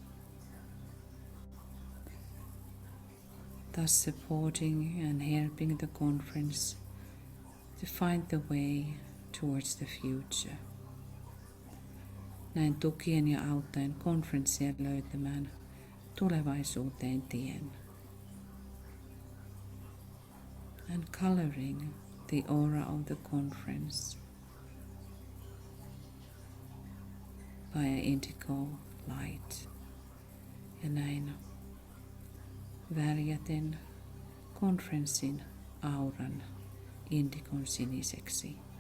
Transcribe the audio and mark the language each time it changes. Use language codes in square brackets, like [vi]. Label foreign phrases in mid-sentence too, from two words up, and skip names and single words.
[en] thus supporting and helping the conference to find the way towards the future. [fi] Näin tukien ja auttaen konferenssia löytämään tulevaisuuteen tien. [en] And coloring the aura of the conference by indigo light. [fi] Ja näin värjäten konferenssin auran indigon siniseksi.